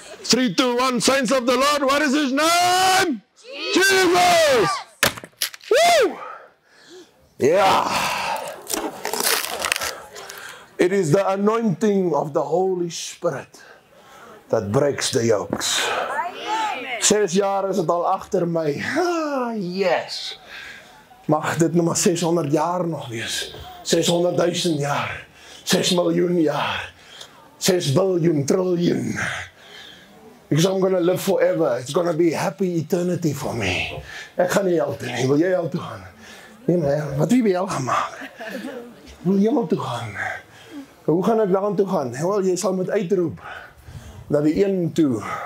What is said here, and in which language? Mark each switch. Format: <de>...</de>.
<en>3, 2, 1, Saints of the Lord, what is his name? Jesus! Woo! Yeah. It is the anointing of the Holy Spirit that breaks the yokes.</en> <af>6 jaar is het al agter my. Yes. Mag dit nou maar 600 jaar nog wees. 600,000 jaar. 6 miljoen jaar. 6 biljoen, triljoen.</af> <en>Because I'm going to live forever. It's going to be happy eternity for me.</en> <af>Ek gaan nie hel toe nie. Wil jy hel toe gaan? Nee, maar wat wie by hel gaan maak? Wil jy hel toe gaan? Hoe gaan ek daaraan toe gaan? Wel, jy sal moet uitroep na die een toe.</af>